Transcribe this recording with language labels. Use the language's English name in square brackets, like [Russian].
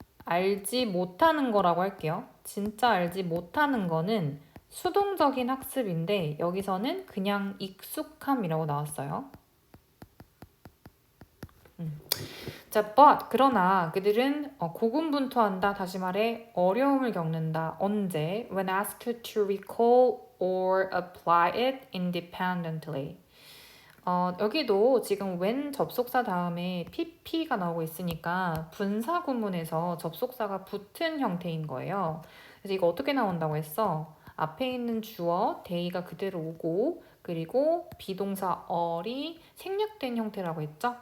[Korean] 알지 못하는 거라고 할게요. 진짜 알지 못하는 거는 수동적인 학습인데 여기서는 그냥 익숙함이라고 나왔어요. 자, but 그러나 그들은 고군분투한다. 다시 말해 어려움을 겪는다. 언제? [English] When asked to recall or apply it independently. [Korean] 여기도 지금 when 접속사 다음에 pp가 나오고 있으니까 분사 구문에서 접속사가 붙은 형태인 거예요. 그래서 이거 어떻게 나온다고 했어? 앞에 있는 주어 day가 그대로 오고 그리고 비동사 all 이 생략된 형태라고 했죠?